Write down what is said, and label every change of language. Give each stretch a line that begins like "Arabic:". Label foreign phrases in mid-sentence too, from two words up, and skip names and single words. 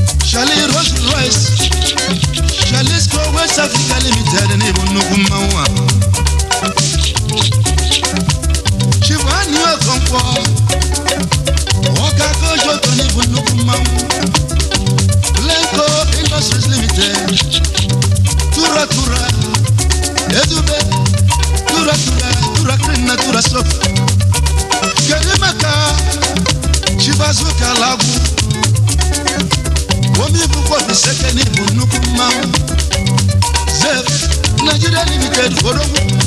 Igbo: Charlie Rolls Royce. Charlie Square West Africa Limited n'ibu nnukwu mmanwụ a. Chief Annie Okonkwo. Ọka Kojo Tony bụ nnukwu mmanwụ. Lenko Industries Limited. Tura Tura. Ezube. Tura Tura. Tura Cream na Tura Soap. Kedu maka Chief Azuka Lagwu? Omi Bukwa Biseke n'ibu nnukwu mmanwụ. Zef Nigeria Limited Odogwu.